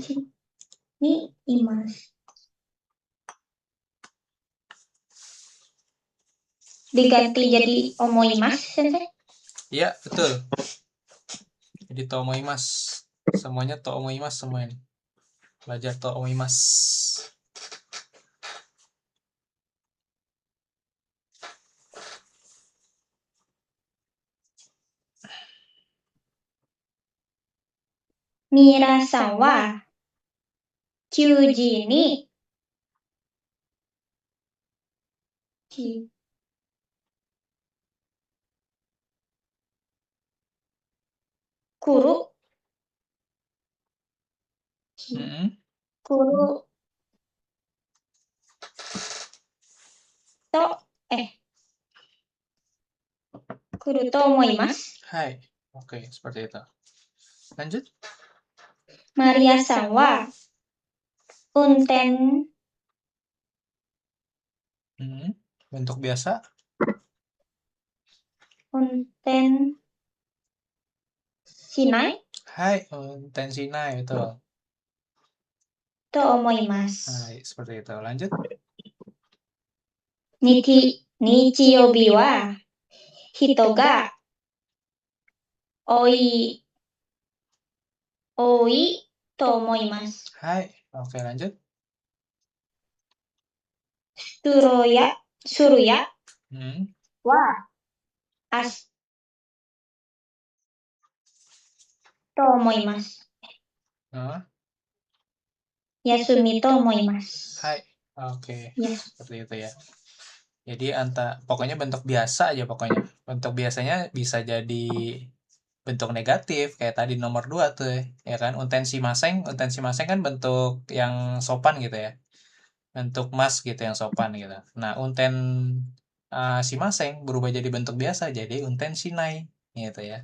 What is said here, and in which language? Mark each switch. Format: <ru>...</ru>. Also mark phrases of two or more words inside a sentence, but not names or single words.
<id>Ini imas. Diganti jadi omoimas, Sensei? Iya, betul. Jadi tomoimas. Semuanya tomoimas semua ini. Belajar tomoimas.</id> <ja>みなさんは 9時に来る 来る と 来ると思います。</ja> <id>Hai. Oke, seperti itu. Lanjut.</id> <ja>マリアさんは運転</ja> <id>Bentuk biasa.</id> <ja>運転しないはい、運転しない, betul. と思います. Hai,</ja> <id>seperti itu. Lanjut.</id> <ja>日曜日は人が多いと思います. Hai.</ja> <id>Oke, lanjut. Suruya Hmm.</id> <ja>は明日と思います.</ja> <id>Nah,</id> <ja>休みと思います. hai.</ja> <id>Oke. Ya. Seperti itu ya. Jadi pokoknya bentuk biasa aja pokoknya. Bentuk biasanya bisa jadi bentuk negatif kayak tadi nomor 2 tuh ya kan.</id> <ja>運転しません kan bentuk yang sopan gitu ya.</ja> <id>Bentuk mas gitu yang sopan gitu. Nah, si maseng berubah jadi bentuk biasa jadi</id> <ja>運転しない</ja> <id>gitu ya.</id>